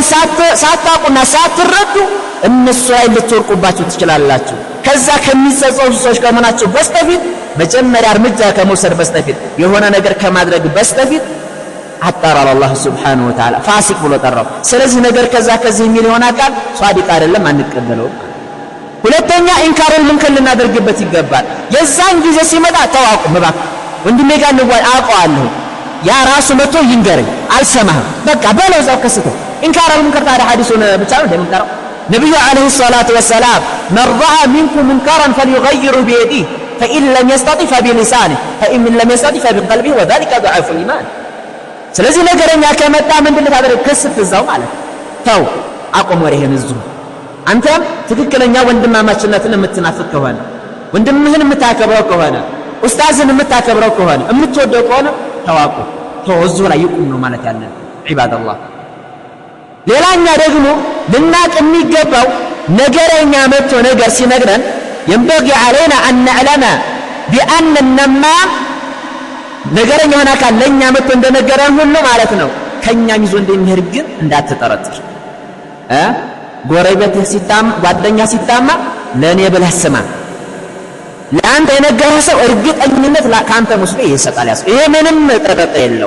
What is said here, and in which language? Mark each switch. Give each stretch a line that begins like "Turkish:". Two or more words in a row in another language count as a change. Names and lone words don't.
Amharic: ሳታውቁና ሳትረዱ እነሱ ላይ ልትወርቁባችሁ ትችላላችሁ ከዛ ከሚጸጸቱ ሰዎች ከመናቸው በስተፊት መጀመሪያ እርምጃ ከመውሰድ በስተፊት የሆነ ነገር ከማድረግ በስተፊት አጣራል አላህ
Arabic: سبحانه وتعالى
Amharic: ፋሲቅ ብሎ ጠራው ስለዚህ ነገር ከዛ ከዚህ የሚል ይሆን አካል ሷዲቅ አይደለም አንቀበለው ሁለተኛ
Arabic: إنكار المنكر
Amharic: ልናደርግበት ይገባል የዛን ጊዜ ሲመጣ ተዋቁ መባክ ወንድሜ ጋር ነው አውቀዋለሁ ያ ራሱ መጥቶ ይንገረኝ አልሰማህም በቃ በለው ዛው ከስተው
Arabic: إنكار المنكر
Amharic: ታዲያ ሐዲሱን ብቻ ነው እንደምንቀረው ነብዩ አለይሂ
Arabic: الصلاة والسلام من رأى منكم منكرا فليغيره بيده فإن لم يستطع فبلسانه فإن لم يستطع فبقلبه وذلك ضعف الإيمان
Amharic: ስለዚህ ነገረኛ ከመጣ ምንድነው ታደርግ ከስትዛው ማለት ተው አቆም ወሬህን እዙ አንተም ትክክለኛ ወንድማማችነትን የምትናፍቅ ከሆነ ወንድምህን የምታከብረው ከሆነ ኡስታዝን የምታከብረው ከሆነ የምትወደው ከሆነ ተዋቁ ተወዙ ላይ ይቁም ነው ማለት ያለን ኢባደላህ ሌላኛ ደግሞ ልናቅ የሚገባው ነገረኛ መጥቶ ነገር ሲነግረን
Arabic: ينبغي علينا أن نعلم بأن النمام
Amharic: ነገረኛ ሆነ አካል ለኛ መጥቶ እንደነገረን ሁሉ ማለት ነው ከኛ ይዞ እንደሚሄድ ግን እንዳትጠረጥር ጎረቤት ሲታማ ጓደኛ ሲታማ ለኔ ብለህ ስማ ለአንተ የነገረህ ሰው እርግጠኝነት ካንተ ሙስሊም ይሰጣል ያስ ይሄ ምንም ጥርጥር የለው